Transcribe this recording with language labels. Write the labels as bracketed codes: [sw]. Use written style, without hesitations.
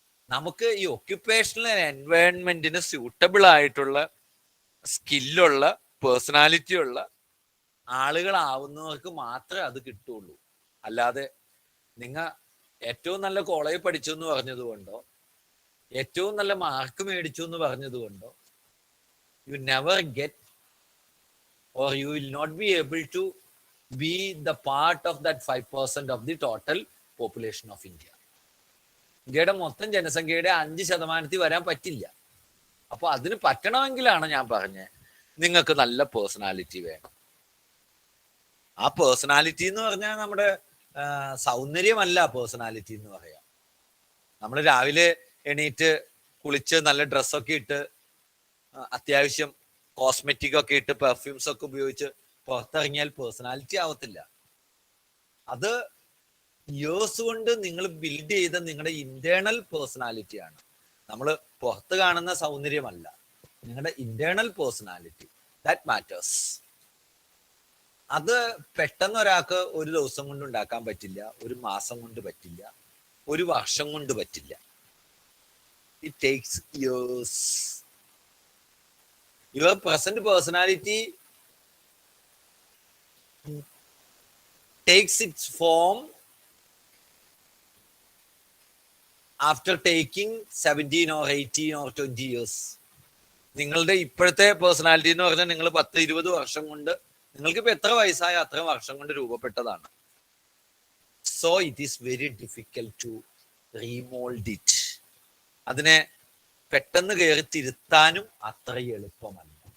[ml] നമുക്ക് ഈ occupational എൻവയൺമെന്റിന് suitable ആയിട്ടുള്ള സ്കില്ലുള്ള പേഴ്സണാലിറ്റി ഉള്ള ആളുകളാവുന്നവർക്ക് മാത്രമേ അത് കിട്ടുള്ളൂ. അല്ലാതെ നിങ്ങൾ ഏറ്റവും നല്ല കോളേജ് പഠിച്ചു എന്ന് പറഞ്ഞതുകൊണ്ടോ [en] ഏറ്റവും നല്ല മാർക്ക് മേടിച്ചു എന്ന് പറഞ്ഞതുകൊണ്ടോ you never get or you will not be able to be the part of that 5% of the total population of India. [ml] ഇന്ത്യയുടെ മൊത്തം ജനസംഖ്യയുടെ 5% വരാൻ പറ്റില്ല. അപ്പൊ അതിന് പറ്റണമെങ്കിലാണ് ഞാൻ പറഞ്ഞത് നിങ്ങൾക്ക് നല്ല പേഴ്സണാലിറ്റി വേണം. ആ പേഴ്സണാലിറ്റി എന്ന് പറഞ്ഞാൽ നമ്മുടെ സൗന്ദര്യമല്ല പേഴ്സണാലിറ്റി എന്ന് പറയാം. നമ്മൾ രാവിലെ എണീറ്റ് കുളിച്ച് നല്ല ഡ്രസ്സൊക്കെ ഇട്ട് അത്യാവശ്യം കോസ്മെറ്റിക് ഒക്കെ ഇട്ട് പെർഫ്യൂംസ് ഒക്കെ ഉപയോഗിച്ച് പുറത്തിറങ്ങിയാൽ പേഴ്സണാലിറ്റി ആവത്തില്ല. അത് ഇയേഴ്സ് കൊണ്ട് നിങ്ങൾ ബിൽഡ് ചെയ്ത നിങ്ങളുടെ ഇന്റേണൽ പേഴ്സണാലിറ്റിയാണ്. നമ്മൾ പുറത്ത് കാണുന്ന സൗന്ദര്യമല്ല, നിങ്ങളുടെ ഇന്റേണൽ പേഴ്സണാലിറ്റി, [en] That matters. [ml] അത് പെട്ടെന്ന് ഒരാൾക്ക് ഒരു ദിവസം കൊണ്ട് ഉണ്ടാക്കാൻ പറ്റില്ല, ഒരു മാസം കൊണ്ട് പറ്റില്ല, ഒരു വർഷം കൊണ്ട് പറ്റില്ല. [en] It takes years. Your present personality takes its form after taking 17 or 18 or 20 years. [ml] നിങ്ങളുടെ ഇപ്പോഴത്തെ പേഴ്സണാലിറ്റി എന്ന് പറഞ്ഞാൽ നിങ്ങൾ 10-20 വർഷം കൊണ്ട്, നിങ്ങൾക്ക് ഇപ്പൊ എത്ര വയസ്സായ അത്ര വർഷം കൊണ്ട് രൂപപ്പെട്ടതാണ്. [en] So it is very difficult to remould it. [ml] അതിനെ പെട്ടെന്ന് കയറി തിരുത്താനും അത്ര എളുപ്പമല്ല.